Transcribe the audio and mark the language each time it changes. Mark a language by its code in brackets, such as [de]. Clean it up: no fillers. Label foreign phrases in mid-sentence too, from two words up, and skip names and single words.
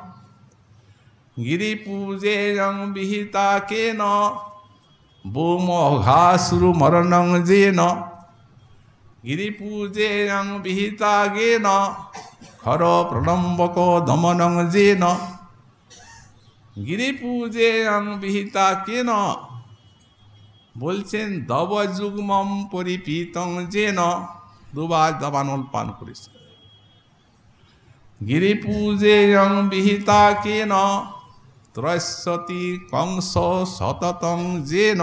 [sa] গিরিপূজে বিহিতা কে ন ভূমঘাসুর মরণং যে ন। গিরিপূজে বিহিতা গে ন খর প্রলম্বক দমনং যে ন। গিরিপূজে বিহিতা কে ন বলছেন দবযুগ্মম পরিপীতং যে ন। [bn] দুবার দাবানল পান করেছে। [sa] গিরিপূজে বিহিতা কে ন ত্রয়স্বতী কংস সততং যে ন।